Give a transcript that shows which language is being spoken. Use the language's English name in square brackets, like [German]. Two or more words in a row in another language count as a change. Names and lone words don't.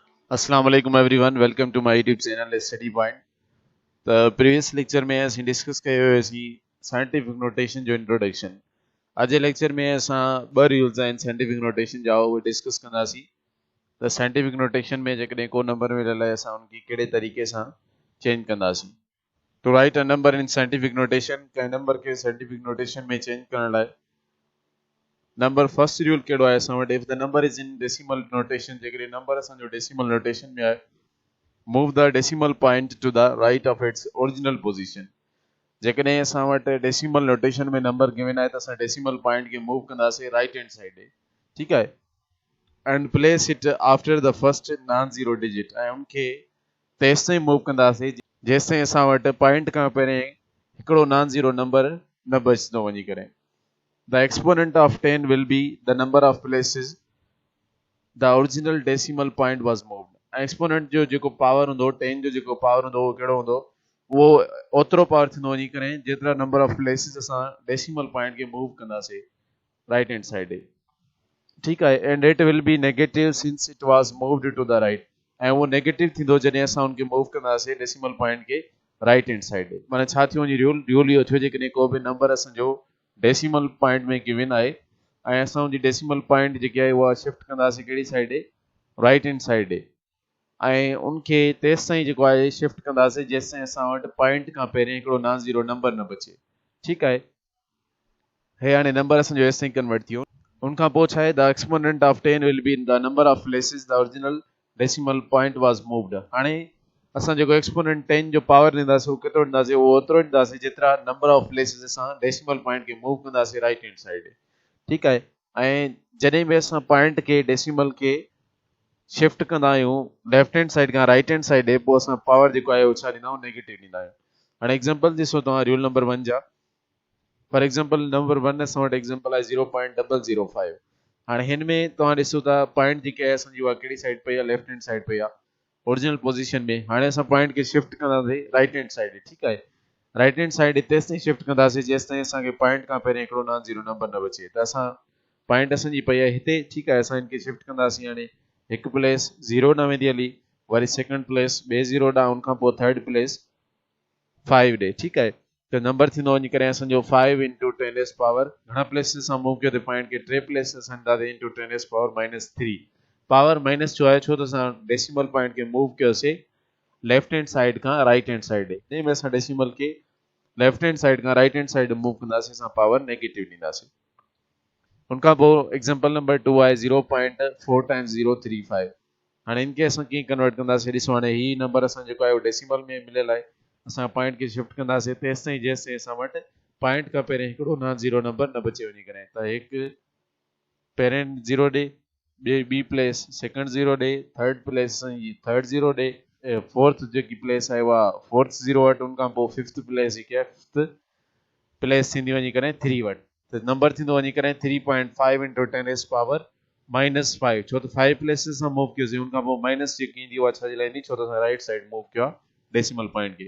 [Arabic] السلام عليكم [English] Everyone welcome to my YouTube channel [Sindhi] स्टडी पॉइंट। त [English] previous lecture [Sindhi] में असीं डिस्कस कयो हुयोसीं [English] scientific notation [Sindhi] जो इंट्रोडक्शन। अॼु लेक्चर में असां ॿ रूल्स आहिनि [English] scientific notation [Sindhi] जा उहे डिस्कस कंदासीं। त [English] scientific notation [Sindhi] में जेकॾहिं को नंबर मिलियल आहे असां उनखे कहिड़े तरीक़े सां चेंज कंदासीं। [English] To write a number in scientific notation, [Sindhi] कंहिं नंबर खे [English] scientific notation [Sindhi] में चेंज करण लाइ [English] number first rule [Sindhi] कहिड़ो आहे असां वटि, [English] If the number is in decimal notation, [Sindhi] जेकॾहिं नंबर असांजो डेसिमल नोटेशन में आहे, [English] Move the decimal point to the right of its original position. [Sindhi] जेकॾहिं असां वटि [English] decimal notation [Sindhi] में [English] number given [Sindhi] आहे त असां [English] decimal point [Sindhi] खे मूव कंदासीं [English] right hand side [Sindhi] ॾे, ठीकु आहे, [English] And place it after the first non zero digit, [Sindhi] ऐं उनखे तेसि ताईं मूव कंदासीं जेसि ताईं असां वटि पॉइंट खां पहिरियों हिकिड़ो [English] non zero number [Sindhi] न बचंदो वञी करे। [English] The exponent of 10 will be the number of places the original decimal point was moved. [Sindhi] एक्सपोनेंट जो जेको पावर हूंदो 10 जो जेको पावर हूंदो उहो कहिड़ो हूंदो, उहो ओतिरो पावर थींदो वञी करे जेतिरा [English] number of places [Sindhi] असां [English] decimal point [Sindhi] खे मूव कंदासीं [English] right hand side [Sindhi] ॾे, ठीकु आहे, [English] And it will be negative since it was moved to the right, [Sindhi] ऐं उहो नेगेटिव थींदो जॾहिं असां उनखे मूव कंदासीं [English] decimal point [Sindhi] खे [English] right hand side [Sindhi] ॾे। माना छा थियो वञे, रूल इहो थियो, जेकॾहिं को बि नंबर असांजो [English] decimal point [Sindhi] में गिवन आहे ऐं असां उनजी [English] decimal point [Sindhi] जेकी आहे उहा शिफ्ट कंदासीं कहिड़ी साइड ॾे, [English] right hand side [Sindhi] ॾे, ऐं उनखे तेसि ताईं जेको आहे शिफ्ट कंदासीं जेसि ताईं असां वटि पॉइंट खां पहिरियों हिकिड़ो [English] non zero number [Sindhi] न बचे, ठीकु आहे। हे हाणे नंबर असांजो एसि ताईं कन्वर्ट थियो। उनखां पोइ छा आहे, [English] The exponent of 10 will be in the number of places the original decimal point was moved. [Sindhi] हाणे असां जेको एक्सपोनेंट 10 जो पावर ॾींदासीं उहो केतिरो ॾींदासीं, उहो ओतिरो ॾींदासीं जेतिरा [English] number of places [Sindhi] असां [English] decimal point [Sindhi] खे मूव कंदासीं [English] right hand side, [Sindhi] ठीकु आहे। ऐं जॾहिं बि असां पॉइंट खे डेसिमल खे शिफ्ट कंदा आहियूं [English] left hand side [Sindhi] खां [English] right hand side [Sindhi] ॾे, पोइ असां पावर जेको आहे उहो छा ॾींदा आहियूं, नेगेटिव ॾींदा आहियूं। हाणे एग्जांपल ॾिसो तव्हां [English] rule number 1 [Sindhi] जा, [English] for example number 1 [Sindhi] असां वटि एग्जांपल आहे 0.005। हाणे हिन में तव्हां ॾिसो था पॉइंट जेकी आहे असांजी उहा कहिड़ी साइड पई आहे, [English] left hand side [Sindhi] पई आहे [English] original position [Sindhi] में। हाणे असां पॉइंट खे शिफ्ट कंदासीं [English] right hand side, [Sindhi] ठीकु आहे, [English] right hand side [Sindhi] तेसि ताईं शिफ्ट कंदासीं जेसि ताईं असांखे पॉइंट खां पहिरियों हिकिड़ो [English] non zero number [Sindhi] न बचे। त असां पॉइंट असांजी पई आहे हिते, ठीकु आहे, असां हिनखे शिफ्ट कंदासीं। हाणे हिकु [English] place zero [Sindhi] न वेंदी हली, वरी [English] second place [Sindhi] ॿिए ज़ीरो ॾांहुं, उनखां पोइ [English] third place [Sindhi] 5 ॾे, ठीकु आहे। त नंबर थींदो वञी करे असांजो 5 [English] into 10 power [Sindhi] घणा प्लेसिस सां मूव कयो त पॉइंट खे 3 प्लेसिस हणंदासीं [English] into 10 power -3. power minus [Sindhi] छो आहे, छो त असां [English] decimal point [Sindhi] खे मूव कयोसीं [English] left hand side [Sindhi] खां [English] right hand side [Sindhi] ॾे, जंहिं में असां डेसिमल खे [English] left hand side [Sindhi] खां [English] right hand side [Sindhi] मूव कंदासीं असां [English] power negative [Sindhi] ॾींदासीं। उनखां पोइ [English] example number 2 [Sindhi] आहे 0.4 टाइम्स 035। हाणे इनखे असां कीअं कन्वर्ट कंदासीं, ॾिसो हाणे ही नंबर असां जेको आहे उहो डेसिमल में मिलियल आहे, असां पॉइंट खे शिफ्ट कंदासीं तेसि ताईं जेसि ताईं असां वटि पॉइंट खां पहिरियों हिकिड़ो [English] non zero number [Sindhi] न बचे वञी करे। त हिकु पहिरें ज़ीरो ॾे, ॿी प्लेस [English] second zero [Sindhi] ॾे, [English] third place third zero [Sindhi] ॾे, फोर्थ जेकी प्लेस आहे उहा [English] fourth zero [Sindhi] वटि, उनखां पोइ [English] fifth place [Sindhi] जेकी आहे [English] fifth place [Sindhi] थींदी वञी करे 3 वटि। त नंबर थींदो वञी करे 3.5 [English] into 10 power -5, [Sindhi] छो त 5 प्लेसिस सां मूव कयोसीं, उनखां पोइ माइनस जेकी ईंदी उहा छा जे लाइ ईंदी, छो त असां [English] right side [Sindhi] मूव कयो आहे [English] decimal point [Sindhi] खे।